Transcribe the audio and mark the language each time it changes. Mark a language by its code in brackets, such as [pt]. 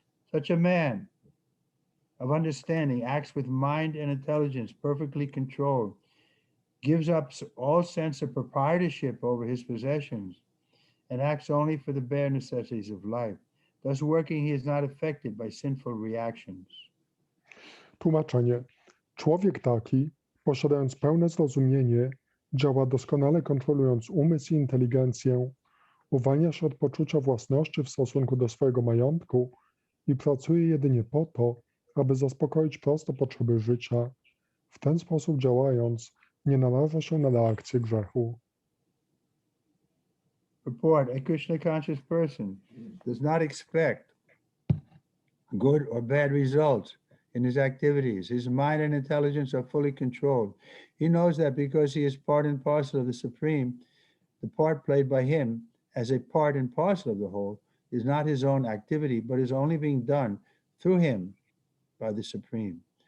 [en] Such a man of understanding acts with mind and intelligence perfectly controlled, gives up all sense of proprietorship over his possessions, and acts only for the bare necessities of life. Thus working, he is not affected by sinful reactions. [pl] Tłumaczenie. Człowiek taki, posiadając pełne zrozumienie, działa doskonale kontrolując umysł i inteligencję, uwalnia się od poczucia własności w stosunku do swojego majątku i pracuje jedynie po to, aby zaspokoić proste potrzeby życia. W ten sposób działając, nie naraża się na reakcję grzechu. [en] Purport: a Krishna conscious person does not expect good or bad results in his activities. His mind and intelligence are fully controlled. He knows that because he is part and parcel of the Supreme, the part played by him as a part and parcel of the whole is not his own activity, but is only being done through him by the Supreme.